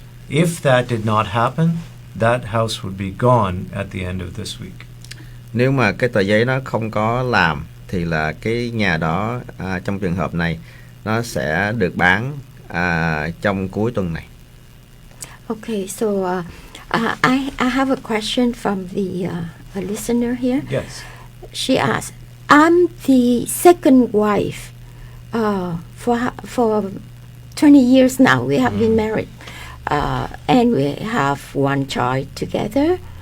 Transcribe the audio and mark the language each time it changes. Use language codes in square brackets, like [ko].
[en] If that did not happen, that house would be gone at the end of this week. [vi] Nếu mà cái tờ giấy nó không có làm thì là cái nhà đó trong trường hợp này nó sẽ được bán trong cuối tuần này. [en] Okay, so I have a question from the a listener here. Yes. She asked, "I'm the second wife for 20 years now. We have been married, and we have one child together.